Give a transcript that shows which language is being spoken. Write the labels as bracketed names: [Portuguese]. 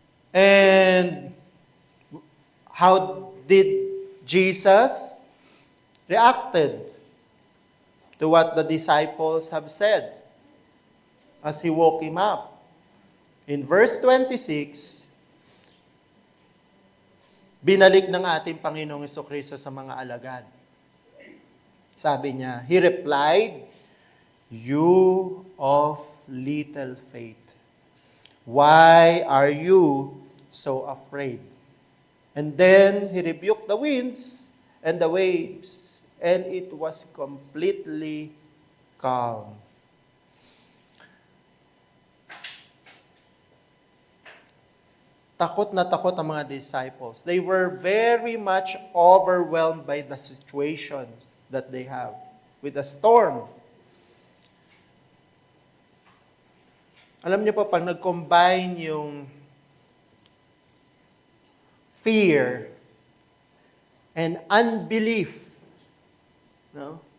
[English] And how did Jesus reacted to what the disciples have said as he woke him up? [Filipino] In verse 26, binalik ng ating Panginoong Jesucristo sa mga alagad. Sabi niya, [English] he replied, you of little faith. Why are you so afraid? And then he rebuked the winds and the waves, and it was completely calm. [Filipino] Takot na takot ang mga disciples. [English] They were very much overwhelmed by the situation that they have with the storm. [Filipino] Alam niyo po, pag nag-combine yung [English] fear and unbelief, [Filipino] no?